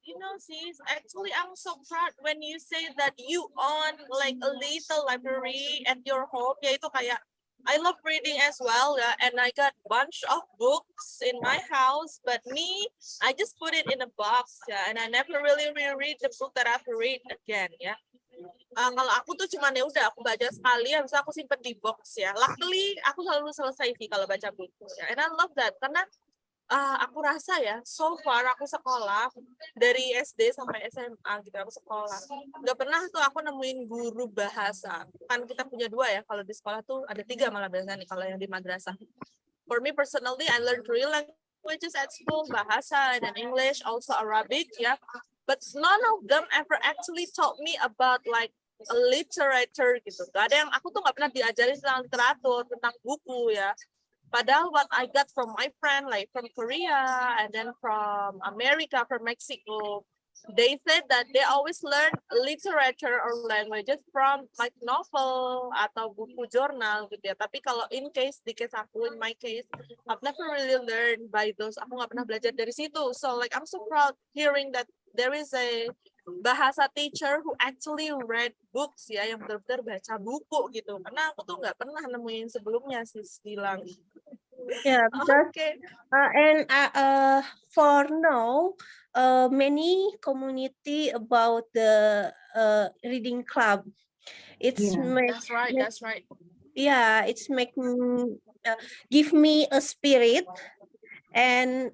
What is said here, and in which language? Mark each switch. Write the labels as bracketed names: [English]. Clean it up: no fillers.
[English] You know, sis, actually, I'm so proud when you say that you own like a little library at your home. [Indonesian] Yaitu kayak, [English] I love reading as well, yeah, and I got bunch of books in my house. But me, I just put it in a box, yeah, and I never really reread the book that I've read again, yeah. [Indonesian] Kalau aku tuh cuman ya udah aku baca sekali, habis itu aku simpen di box ya. [English] Luckily, [Indonesian] aku selalu selesai sih kalau baca buku ya. [English] And I love that [Indonesian] karena aku rasa ya, [English] so far [Indonesian] aku sekolah dari SD sampai SMA gitu, aku sekolah. Nggak pernah tuh aku nemuin guru bahasa. Kan kita punya 2 ya, kalau di sekolah tuh ada 3 malah biasanya nih kalau yang di madrasah. [English] For me personally, I learned 3 languages at school, bahasa and English, also Arabic ya. But none of them ever actually taught me about like a literature gitu. [Indonesian] Gak ada yang aku tuh nggak pernah diajarin tentang literatur, tentang buku ya. Padahal [English] what I got from my friend, like from Korea and then from America, from Mexico, they said that they always learn literature or languages from like novel [Indonesian] atau buku jurnal gitu ya. Tapi kalau [English] in my case, I've never really learned by those. [Indonesian] Aku nggak pernah belajar dari situ. [English] So like I'm so proud hearing that there is a bahasa teacher who actually read books ya, [Indonesian] yang benar-benar baca buku gitu. Karena aku tuh nggak pernah nemuin sebelumnya sih bilang. [English] Yeah, because and for now, many community about the reading club. It's That's right. Yeah, it's making give me a spirit and